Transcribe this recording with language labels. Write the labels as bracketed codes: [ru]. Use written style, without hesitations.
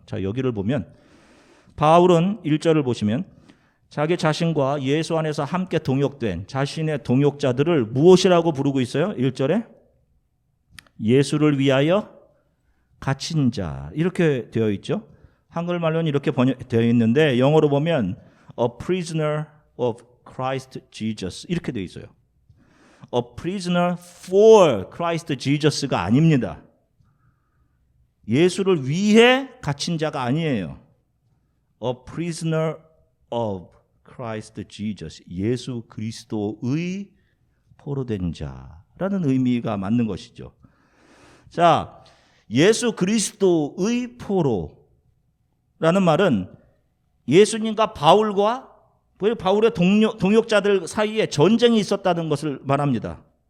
[ko] 자, 여기를 보면 바울은 1절을 보시면 자기 자신과 예수 안에서 함께 동역된 자신의 동역자들을 무엇이라고 부르고 있어요? 1절에 예수를 위하여 갇힌 자 이렇게 되어 있죠. 한글말로는 이렇게 번역되어 있는데 영어로 보면 [en] a prisoner of Christ Jesus [ko] 이렇게 되어 있어요. [en] A prisoner for Christ Jesus가 아닙니다. [ko] 예수를 위해 갇힌 자가 아니에요. [en] A prisoner of Christ Jesus. [ko] 예수 그리스도의 포로된 자라는 의미가 맞는 것이죠. 자, 예수 그리스도의 포로라는 말은 예수님과 바울의 동역자들 사이에 전쟁이 있었다는 것을 말합니다.